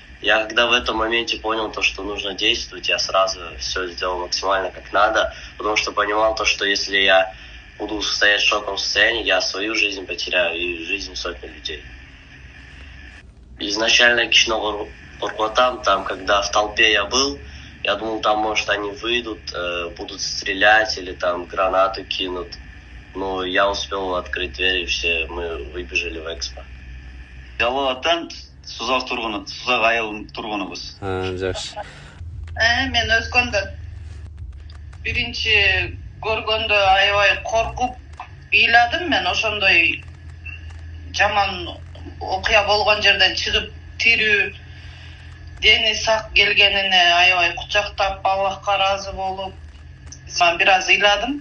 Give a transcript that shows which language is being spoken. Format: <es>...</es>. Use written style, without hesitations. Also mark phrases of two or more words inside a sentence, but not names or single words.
<ru>Я когда в этом моменте понял то, что нужно действовать, я сразу все сделал максимально как надо, потому что понимал то, что если я буду стоять в шоковом состоянии, я свою жизнь потеряю и жизнь сотни людей. Изначально</ru> <ky>кичине коркутам,</ky> <ru>там, когда в толпе я был, я думал, там, может, они выйдут, будут стрелять или там гранату кинут. Но я успел открыть дверь, и все мы выбежали в экспо.</ru> <ky>Жалауаттан Сузак айыл тургунубуз. Жакшы. Мен Өзгөндөн. Биринчи көргөндө аябай коркуп ыйладым. Мен ошондой жаман окуя болгон жерден чыгып тирүү, дени сак келгенине аябай кучактап, Аллахка ыраазы болуп, бир аз ыйладым.</ky>